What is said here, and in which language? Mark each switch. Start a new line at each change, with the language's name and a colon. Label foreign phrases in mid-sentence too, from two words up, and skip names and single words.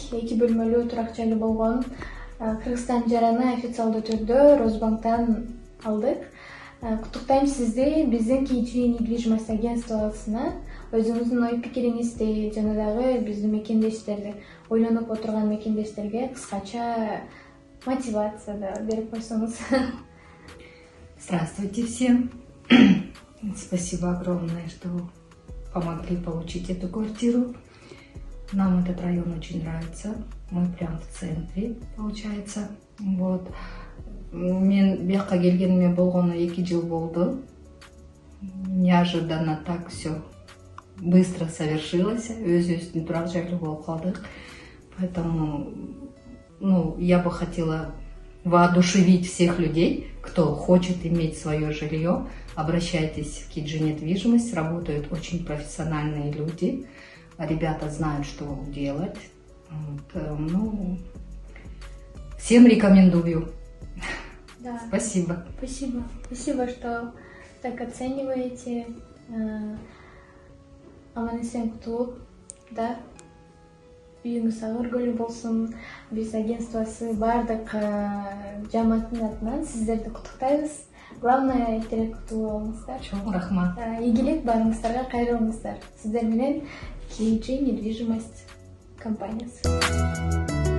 Kyrgyz: 2 бөлмөлүү турак жайлы болгон. Кыргызстан жараны официалдуу түрдө Росбанктан алдык. Куттуктайм сизди биздин KG недвижимость агентствосуна. Өзүңүздүн ой пикириңизди жана дагы биздин мекендештерди, ойлонуп отурган мекендештерге кыскача мотивация берип койсоңуз.
Russian: Здравствуйте всем. Спасибо огромное, что помогли получить эту квартиру. Нам этот район очень нравится. Мы прям в центре, получается. Вот.
Kyrgyz: Мен бияка келгениме болгону 2 жыл болду.
Russian: Неожиданно так все быстро совершилось.
Kyrgyz: Өзүбүздүн турак жайлуу болуп калдык.
Russian: Поэтому, я бы хотела воодушевить всех людей, кто хочет иметь свое жилье. Обращайтесь в KG недвижимость, работают очень профессиональные люди, ребята знают, что делать. Всем рекомендую. Да. Спасибо. Спасибо, что так оцениваете.
Kyrgyz: Аман-эсен кутулуп, да? Үйүңүз өргөлүү болсун. Биз агентствосы бардык жамааттын атынан сиздерди куттуктайбыз. Главное, эртерээк кутулуп алыңыздар. Чоң рахмат. Ийгилик барыңыздарга, кайрылыңыздар. Сиздер менен KG недвижимость компаниясы.